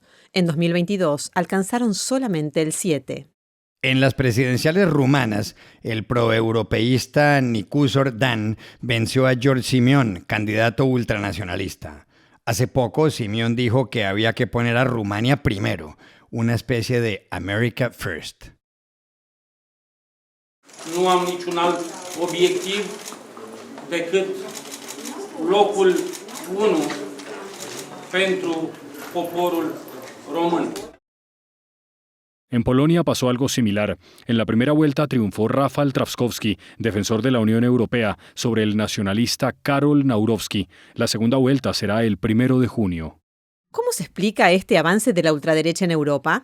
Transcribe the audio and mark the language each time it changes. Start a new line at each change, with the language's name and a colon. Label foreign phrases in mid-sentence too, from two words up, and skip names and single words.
Spanish: En 2022 alcanzaron solamente el 7%. En las presidenciales rumanas, el proeuropeísta Nicusor Dan venció a George Simion, candidato ultranacionalista. Hace poco, Simion dijo que había que poner a Rumania primero, una especie de
English: America First.
Romanian: Nu am niciun alt obiectiv decât locul 1 pentru poporul român.
Spanish: En Polonia pasó algo similar. En la primera vuelta triunfó Rafał Trzaskowski, defensor de la Unión Europea, sobre el nacionalista Karol Nawrocki. La segunda vuelta será el 1 de junio. ¿Cómo se explica este avance de la ultraderecha en Europa?